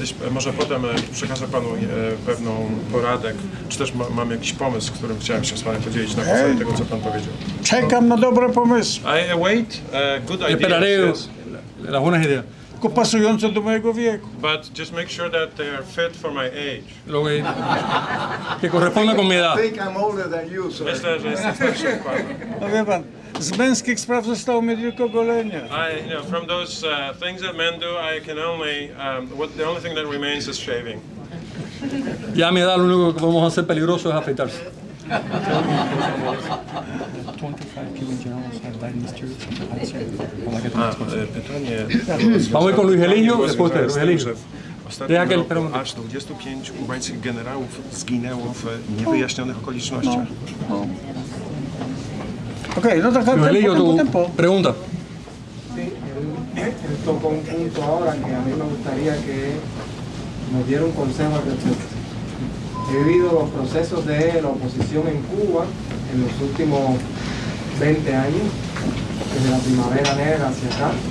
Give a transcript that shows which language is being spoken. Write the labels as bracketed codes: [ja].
[pl] może potem przekażę Panu pewną poradę, czy też mam jakiś pomysł, którym chciałem się z Panem podzielić na podstawie tego, co Pan powiedział. Czekam na dobre pomysły. [en] I await good [es] Esperaré [en] ideas. [es] las buenas ideas. [pl] Tylko pasujące do mojego wieku. [en] But just make sure that they are fit for my age. [es] Lo que corresponda con mi edad. [en] I think I'm older than you, sir. [pl] Myślę, że jestem starszy od Pana. No wie Pan, z męskich spraw zostało mi tylko golenie. From those things that men do, I can only, the only thing that remains is shaving. [es] Ya a mi edad lo único que podemos hacer peligroso es afeitarse. [en] 25 Cuban generals have died in this church. [pl] Pytanie. [es] Vamos a ir con Luis Eligio, después usted, Luis Eligio. Deja que él pregunte. [pl] Aż 25 kubańskich generałów zginęło w niewyjaśnionych okolicznościach. Okej, no tak, [es] Luis Eligio, tu pregunta. Sí, él tocó un punto ahora que a mí me gustaría que nos diera un consejo al respecto. He vivido los procesos de la oposición en Cuba en los últimos 20 años, desde la primavera negra hacia acá.